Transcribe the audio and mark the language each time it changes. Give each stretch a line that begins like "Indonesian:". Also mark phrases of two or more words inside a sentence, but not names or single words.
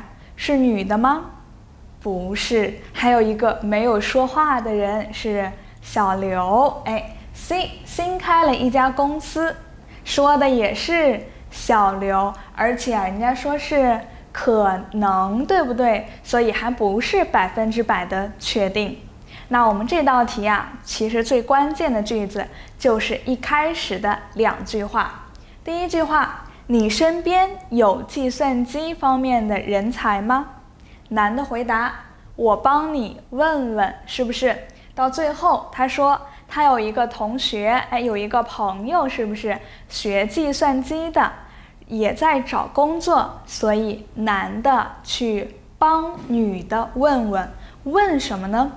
Chinese: 是女的嗎？不是，還有一個沒有說話的人是小劉，C 新開了一家公司，說的也是小劉，而且人家說是可能，对不對？所以還不是100%的確定。那我們這道題啊，其實最關鍵的句子就是一開始的2句話。第一句話，你身邊有計算機方面的人才嗎？男的回答，我幫你問問，是不是？到最後他說他有一個同學，有一個朋友，是不是學計算機的，也在找工作，所以男的去幫女的問問，問什麼呢？